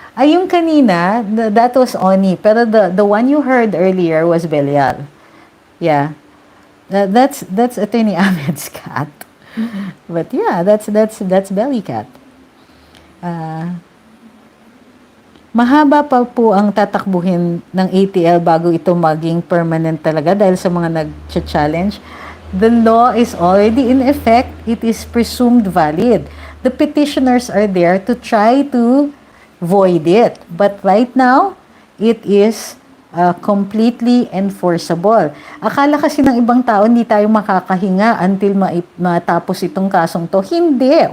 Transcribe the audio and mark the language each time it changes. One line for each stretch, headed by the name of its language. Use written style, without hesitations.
Filipino: Ay, yung kanina,
English: that was Oni. Pero the one you heard earlier was Belial. Yeah. That's Attorney Ahmed's cat. But yeah, that's Belly Cat.
Filipino: Mahaba pa po ang tatakbuhin ng ATL bago ito maging permanent talaga dahil sa mga nag-challenge.
English: The law is already in effect. It is presumed valid. The petitioners are there to try to void it. But right now, it is completely enforceable.
Filipino: Akala kasi ng ibang tao, hindi tayo makakahinga until matapos itong kasong to. Hindi.